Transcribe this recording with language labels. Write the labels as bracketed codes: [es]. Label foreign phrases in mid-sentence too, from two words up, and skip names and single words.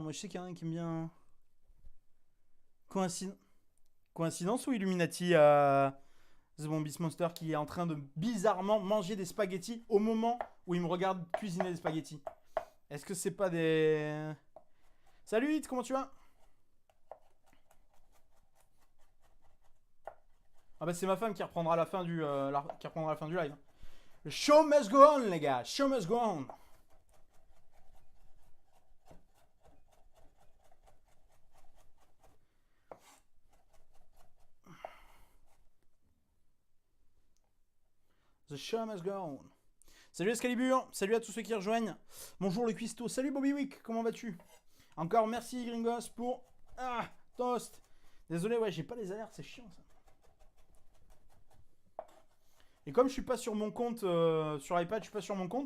[fr] Moi, je sais qu'il y en a un qui aime bien. Coïncidence ou Illuminati The Bombis Monster qui est en train de bizarrement manger des spaghettis au moment où il me regarde cuisiner des spaghettis. Est-ce que c'est pas des... Salut Hit, comment tu vas? Ah bah c'est ma femme qui reprendra la fin du, live. [en] Le show must go on [fr] les gars, [en] show must go on. The show must go on. [fr] Salut Excalibur, salut à tous ceux qui rejoignent. Bonjour le cuistot, salut Bobby Wick, comment vas-tu? Encore merci Gringos pour... Ah, toast. Désolé, ouais, j'ai pas les alertes, c'est chiant ça. Et comme je suis pas sur mon compte, sur iPad, je suis pas sur mon compte.